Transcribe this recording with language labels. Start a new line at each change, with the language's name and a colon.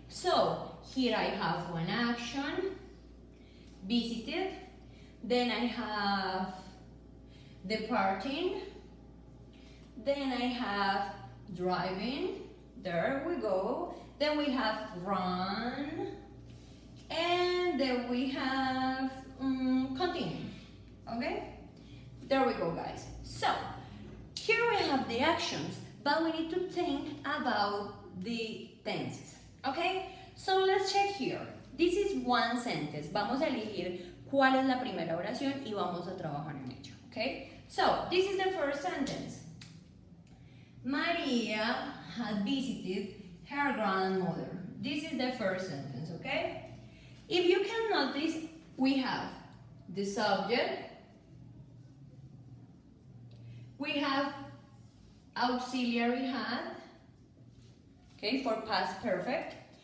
English: So here I have one action, visited, then I have departing, then I have driving, there we go, then we have run, and then we have continue, okay? There we go guys. So, here we have the actions, but we need to think about the tenses, okay? So let's check here. This is one sentence.
Spanish: Vamos a elegir cuál es la primera oración y vamos a trabajar en ella, okay?
English: So, this is the first sentence. Maria had visited her grandmother. This is the first sentence, okay? If you can notice, we have the subject, we have auxiliary had, okay, for past perfect.